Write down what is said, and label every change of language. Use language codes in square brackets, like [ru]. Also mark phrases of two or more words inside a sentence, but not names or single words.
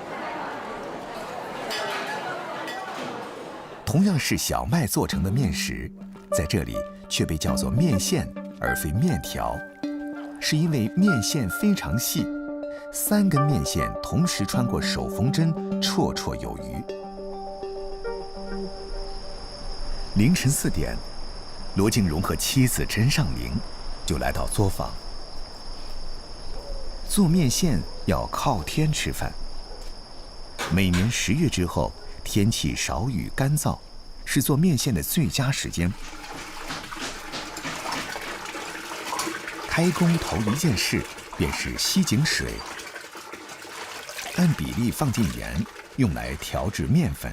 [zh] 同樣是小麥做成的麵食，在這裡卻被叫做麵線而非麵條，是因為麵線非常細，3根麵線同時穿過手縫針，綽綽有餘。凌晨4點，羅敬榮和妻子陳尚寧就來到作坊。做面线要靠天吃饭。每年10月之后，天气少雨干燥，是做面线的最佳时间。开工头一件事便是吸井水，按比例放进盐，用来调制面粉。